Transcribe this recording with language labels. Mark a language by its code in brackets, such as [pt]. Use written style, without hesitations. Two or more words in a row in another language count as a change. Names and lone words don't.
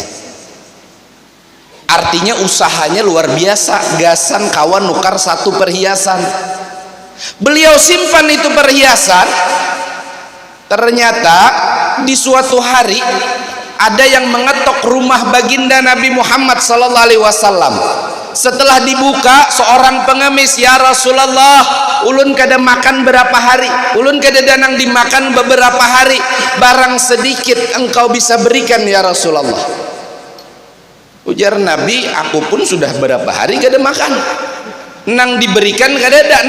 [id] Artinya usahanya luar biasa. [bjn] Gasan kawan nukar satu perhiasan, beliau simpan itu perhiasan. [id] Ternyata di suatu hari ada yang mengetok rumah baginda Nabi Muhammad [ar] sallallahu alaihi wasallam. [id] Setelah dibuka, seorang pengemis, [ar] ya Rasulullah, [bjn] ulun kada makan berapa hari, ulun kada danang dimakan beberapa hari, [id] barang sedikit engkau bisa berikan [ar] ya Rasulullah. [bjn] Ujar Nabi, aku pun sudah berapa hari kada makan, nang diberikan kada ada.